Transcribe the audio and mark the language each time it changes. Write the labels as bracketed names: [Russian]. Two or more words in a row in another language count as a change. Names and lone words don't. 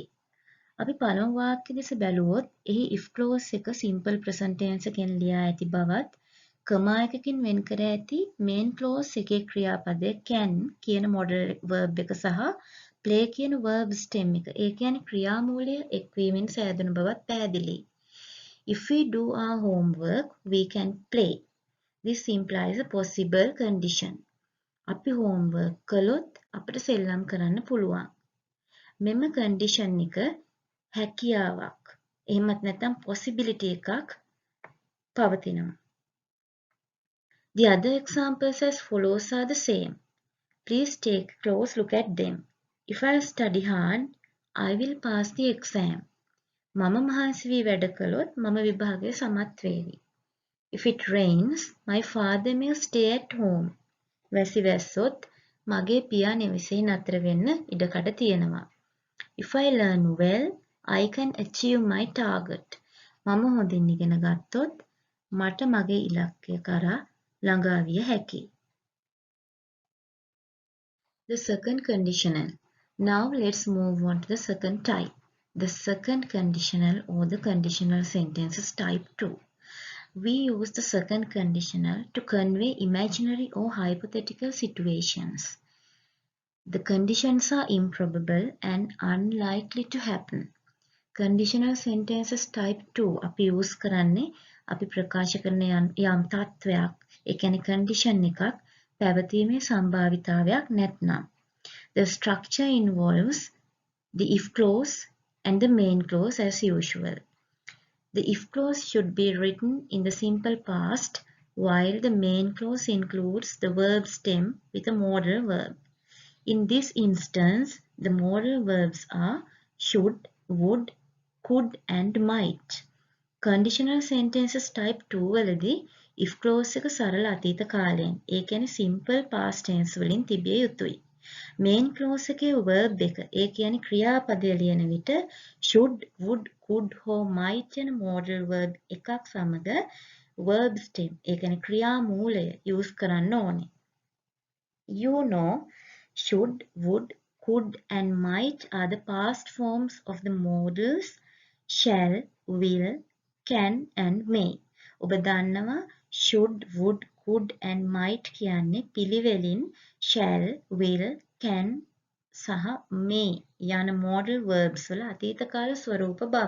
[Sinhala] අපි පළමු වාක්‍ය දෙස බැලුවොත් එහි [English] if clause [Sinhala] එක [English] simple present tense [Sinhala] එකෙන් ලියා ඇති බවත් කමා එකකින් වෙන් කර ඇති [English] main clause [Sinhala] එකේ ක්‍රියාපදය can කියන [English] modal verb [Sinhala] එක සහ play කියන [English] verb stem [Sinhala] එක. ඒ කියන්නේ ක්‍රියාමූලය එක්වීමෙන් සෑදුණු බවත් පැහැදිලියි. [English] If we do our homework, we can play. This implies a possible condition. [Sinhala] අපි homework කළොත් අපිට සෙල්ලම් කරන්න පුළුවන්. මෙම condition එක හැකියාවක්. එහෙමත් නැත්නම් possibility එකක් පවතිනවා. [English] The other examples as follows are the same. Please take a close look at them. If I study hard, I will pass the exam. [Sinhala] මම මහන්සි වී වැඩ කළොත් මම විභාගය සමත් වේවි. [English] If it rains, my father may stay at home. [Sinhala] වැසි වැස්සොත් මගේ පියා නිවසේ නතර වෙන්න ඉඩකඩ තියෙනවා. [English] If I learn well, I can achieve my target. [Sinhala] මම හොඳින් ඉගෙන ගත්තොත් මට මගේ ඉලක්කය කරා ළඟා විය හැකියි. [English] The second conditional. Now let's move on to the second type. The second conditional or the conditional sentences type 2. We use the second conditional to convey imaginary or hypothetical situations. The conditions are improbable and unlikely to happen. Conditional sentences type 2 [Sinhala] අපි use කරන්නේ අපි ප්‍රකාශ කරන යම් තත්වයක් ඒ කියන්නේ condition එකක් පැවතීමේ සම්භාවිතාවයක් නැත්නම්. [English] The structure involves the if clause and the main clause as usual. The if clause should be written in the simple past, while the main clause includes the verb stem with a modal verb. In this instance, the modal verbs are should, would, could and might. Conditional sentences type 2 [Sinhala] වලදී [English] if clause [Sinhala] එක සරල අතීත කාලයෙන්. ඒ කියන්නේ [English] simple past tense [Sinhala] වලින් තිබිය යුතුයි. [English] main clause [Sinhala] එකේ verb එක, ඒ කියන්නේ ක්‍රියාපදය ලියන විට [English] should, would, could [Sinhala] හෝ might යන [English] modal verb [Sinhala] එකක් සමග [English] verb stem, [Sinhala] ඒ කියන්නේ ක්‍රියා මූලය use කරන්න ඕනේ. [English] You know, should, would, could and might are the past forms of the modals shall, will, can and may. [Sinhala] ඔබ දන්නවා [English] should, would, could and might [Sinhala] කියන්නේ පිළිවෙලින් [English] shall, will, can [Sinhala] සහ may යන [English] modal verbs [Sinhala] වල අතීත කාල ස්වරූප බව.